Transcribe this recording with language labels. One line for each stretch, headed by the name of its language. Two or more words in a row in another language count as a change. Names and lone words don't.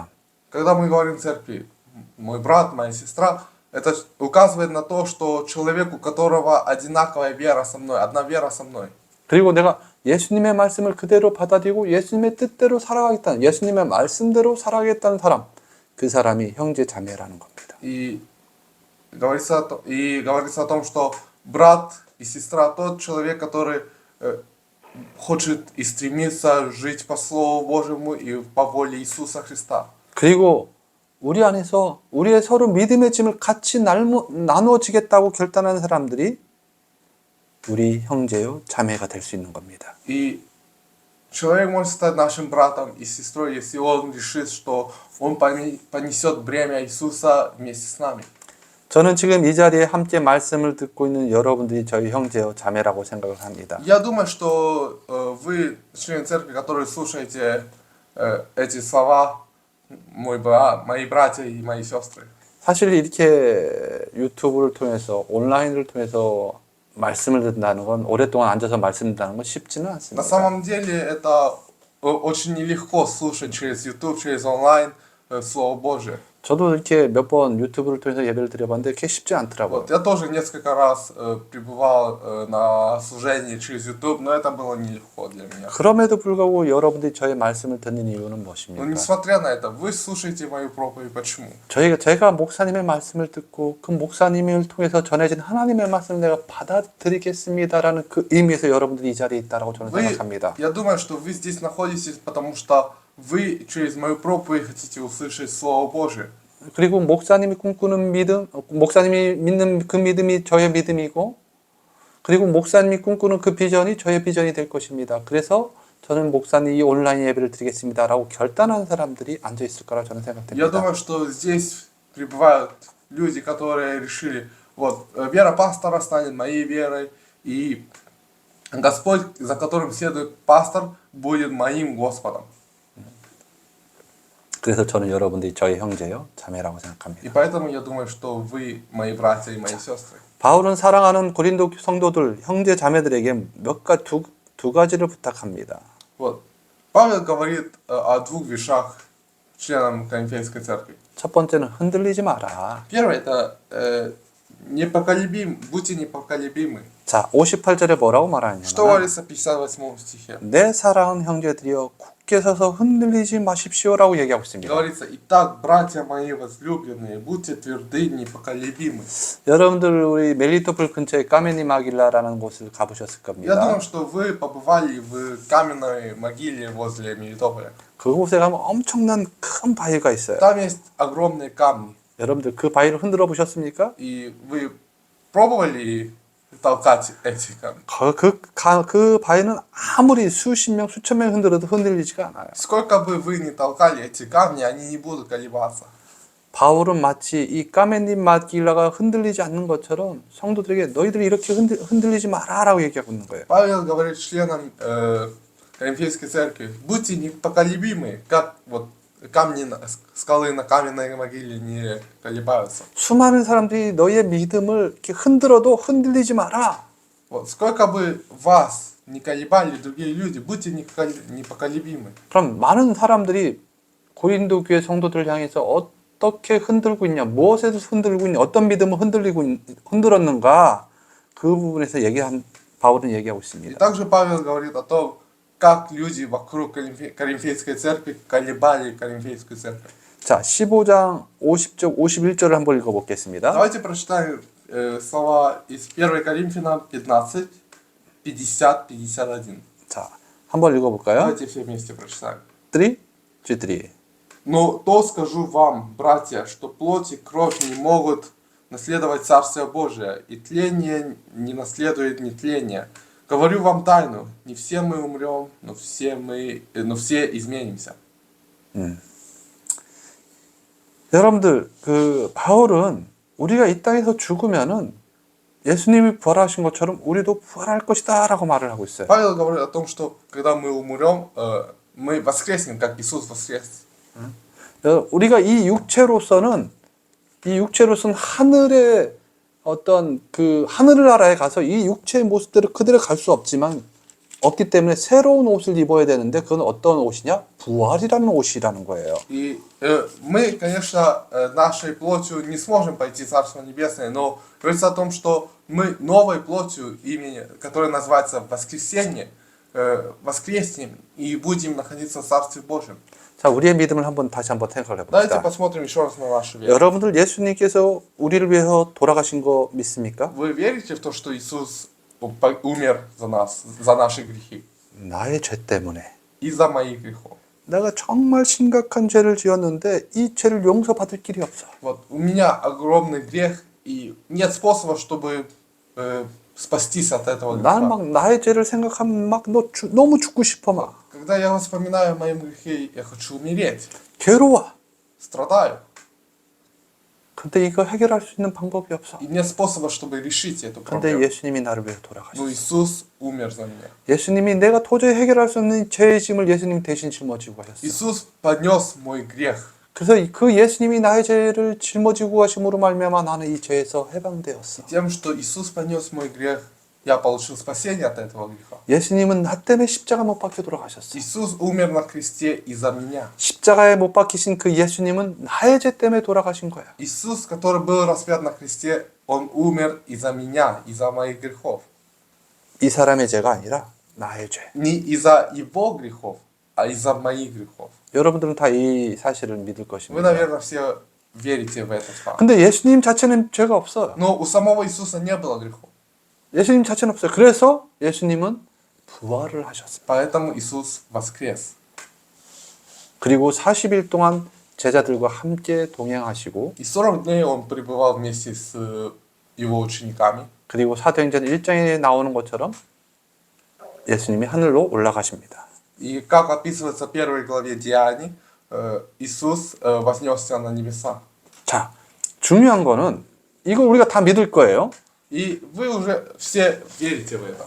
Russian: Когда мы говорим в церкви мой брат, моя сестра, это указывает на то, что человек, у которого одинаковая вера со мной, одна вера со мной.
Korean: 그리고 내가 예수님의 말씀을 그대로 받아들이고 예수님의 뜻대로 살아가겠다는, 예수님의 말씀대로 살아가겠다는 사람, 그 사람이 형제 자매라는 겁니다.
Russian: И говорится о том, что брат и сестра тот человек, который хочет и стремится жить по Слову Божьему и по воле Иисуса Христа.
Korean: 그리고 우리 안에서 우리의 서로 믿음의 짐을 같이 나누어지겠다고 결단하는 사람들이 우리 형제요 자매가 될 수 있는 겁니다.
Russian: И человек может стать нашим братом и сестрой, если он решит, что он понесет бремя Иисуса вместе с нами.
Korean: 저는 지금 이 자리에 함께 말씀을 듣고 있는 여러분들이 저희 형제요 자매라고 생각을 합니다.
Russian: Я думаю, что вы, члены церкви, которые слушаете эти слова, мои братья и мои сестры.
Korean: 사실 이렇게 유튜브를 통해서 온라인을 통해서 말씀을 듣는다는 건 오랫동안 앉아서 말씀 듣는다는 건 쉽지는
Russian: На
Korean: 않습니다.
Russian: самом деле это очень нелегко слушать через YouTube, через онлайн Слово Божие.
Korean: 저도 이렇게 몇 번 유튜브를 통해서 예배를 드려봤는데 그게 쉽지 않더라고요.
Russian: Вот, я тоже несколько раз пребывал на служении через YouTube, но это было нелегко для меня.
Korean: 그럼에도 불구하고 여러분들이 저의 말씀을 듣는 이유는
Russian: Но
Korean: 무엇입니까?
Russian: несмотря на это, вы слушаете мою проповедь. Почему?
Korean: 제가 목사님의 말씀을 듣고 그 목사님을 통해서 전해진 하나님의 말씀을 내가 받아들이겠습니다라는 그 의미에서 여러분들이 이 자리에 있다라고 저는 생각합니다.
Russian: Я думаю, что вы здесь находитесь, потому что вы через мою проповедь хотите услышать Слово Божие.
Korean: 그리고 목사님이 꿈꾸는 믿음, 목사님이 믿는 그 믿음이 저의 믿음이고, 그리고 목사님이 꿈꾸는 그 비전이 저의 비전이 될 것입니다. 그래서 저는 목사님 이 온라인 예배를 드리겠습니다라고 결단한 사람들이 앉아 있을 거라 저는
Russian: Я
Korean: 생각됩니다.
Russian: думаю, что здесь пребывают люди, которые решили, вот, вера пастора станет моей верой, и Господь, за которым следует пастор, будет моим Господом.
Korean: 그래서 저는 여러분들이 저의 형제요, 자매라고
Russian: И
Korean: 생각합니다.
Russian: поэтому я думаю, что вы мои братья и мои сестры.
Korean: 바울은 사랑하는 고린도 성도들, 형제 자매들에게 두 가지를 부탁합니다.
Russian: Вот. Павел говорит о двух вещах членам Коринфейской церкви.
Korean: 첫 번째는 흔들리지 마라.
Russian: Первое это будьте непоколебимы.
Korean: 자, 58절에 뭐라고
Russian: Что
Korean: 말하냐면
Russian: говорится в 58 стихе?
Korean: 내 사랑하는 형제들이여 굳게 서서 흔들리지 마십시오라고 얘기하고 있습니다.
Russian: Говорится: «Итак, братья мои возлюбленные, будьте тверды, непоколебимы».
Korean: 여러분들 우리 멜리토폴 근처에 까메니 마길라라는 곳을 가보셨을
Russian: Я
Korean: 겁니다.
Russian: думаю, что вы побывали в каменной могиле возле Мелитополя.
Korean: 그곳에 가면 엄청난 큰 바위가 있어요.
Russian: Там есть огромные камни.
Korean: 여러분들 그 바위를 흔들어 보셨습니까?
Russian: И вы пробовали толкать эти камни?
Korean: 그 바위는 아무리 수십 명, 수천 명 흔들어도 흔들리지가 않아요.
Russian: Сколько бы вы ни толкали эти камни, они не будут колебаться.
Korean: 바울은 마치 이 까메니 마길라가 흔들리지 않는 것처럼 성도들에게 너희들이 이렇게 흔들리지 마라라고 얘기하고 있는 거예요.
Russian: Павел говорит членам Коринфейской церкви: будьте непоколебимы, как вот скалы на каменной могиле не колебаются.
Korean: 수많은 사람들이 너희의 믿음을 이렇게 흔들어도 흔들리지 마라.
Russian: Вот сколько бы вас не колебали другие люди, будьте непоколебимы.
Korean: 그럼 많은 사람들이 고린도 교회 성도들을 향해서 어떻게 흔들고 있냐, 무엇에서 흔들고 있냐, 어떤 믿음을 흔들었는가, 그 부분에서 바울은 얘기하고
Russian: И
Korean: 있습니다.
Russian: также Павел говорит о том, как люди вокруг Коринфейской церкви колебали Коринфейскую церковь.
Korean: 자, 15장 50절, 51절을 한번 읽어보겠습니다.
Russian: Давайте прочитаем слова из 1 Коринфянам 15, 50, 51.
Korean: 자, 한번 읽어볼까요?
Russian: Давайте все вместе прочитаем. 3, 4. Но то скажу вам, братья, что плоть и кровь не могут наследовать Царствие Божие, и тление не наследует нетление. Говорю вам тайну, не все мы умрем, но все изменимся.
Korean: 여러분들, 바울은 우리가 이 땅에서 죽으면은 예수님이 부활하신 것처럼 우리도 부활할 것이다 라고 말을 하고 있어요.
Russian: Павел говорит о том, что когда мы умрем, мы воскреснем, как Иисус воскрес.
Korean: 우리가 이 육체로서는 하늘의 어떤 하늘나라에 가서 이 육체의 모습대로 그대로 갈 수 없기 때문에 새로운 옷을 입어야 되는데 그건 어떤 옷이냐? 부활이라는 옷이라는 거예요.
Russian: И мы, конечно, нашей плотью не сможем пойти в Царство Небесное, но говорится о том, что мы новой плотью, которая называется воскресенье, воскреснем и будем находиться в Царстве Божьем.
Korean: 자, 우리의 믿음을 다시 한번 생각을
Russian: Давайте
Korean: 해봅시다.
Russian: посмотрим еще раз на нашу веру.
Korean: 여러분들 예수님께서 우리를 위해서 돌아가신 거 믿습니까?
Russian: Вы верите в то, что Иисус умер за нас, за наши грехи?
Korean: 나의 죄 때문에.
Russian: Из-за моих грехов.
Korean: 내가 정말 심각한 죄를 지었는데 이 죄를 용서받을 길이 없어.
Russian: Вот у меня огромный грех, и нет способа, чтобы спастись от этого
Korean: 나는
Russian: греха.
Korean: 막 나의 죄를 생각하면 너무 죽고 싶어 막.
Russian: Когда я вспоминаю о моем грехе, я хочу умереть.
Korean: 괴로워.
Russian: Страдаю.
Korean: 근데 이거 해결할 수 있는 방법이 없어.
Russian: И нет способа, чтобы решить эту
Korean: 근데
Russian: проблему.
Korean: 예수님이 나를 위해
Russian: Но
Korean: 돌아가셨어.
Russian: Иисус умер за меня.
Korean: 예수님이 내가 도저히 해결할 수 없는 죄의 짐을 예수님 대신 짊어지고 가셨어.
Russian: Иисус понес мой грех.
Korean: 그래서 그 예수님이 나의 죄를 짊어지고 가심으로 말미암아 나는 이 죄에서 해방되었어.
Russian: Тем, что Иисус понес мой грех, я получил спасение от этого греха.
Korean: 예수님은 나 때문에 십자가 못 박혀 돌아가셨어.
Russian: Иисус умер на кресте из-за меня.
Korean: 십자가에 못 박히신 그 예수님은 나의 죄 때문에 돌아가신 거야.
Russian: Иисус, который был распят на кресте, Он умер из-за меня, из-за моих грехов.
Korean: 이 사람의 죄가 아니라 나의 죄.
Russian: Не из-за его грехов, а из-за моих грехов.
Korean: 여러분들은 다 이 사실을 믿을
Russian: Вы,
Korean: 것입니다.
Russian: наверное, все верите в этот факт.
Korean: 근데 예수님 자체는 죄가 없어요.
Russian: Но у самого Иисуса не было грехов.
Korean: 예수님 자체는 없어요. 그래서 예수님은 부활을 하셨어요.
Russian: Поэтому Иисус воскрес.
Korean: 그리고 40일 동안 제자들과 함께 동행하시고
Russian: И 40 дней Он пребывал вместе с Его учениками.
Korean: 그리고 사도행전 1장에 나오는 것처럼 예수님이 하늘로 올라가십니다.
Russian: И как описывается в первой главе Деяний, Иисус вознесся на небеса.
Korean: 자, 중요한 거는 이걸 우리가 다 믿을 거예요.
Russian: И вы уже все верите в это.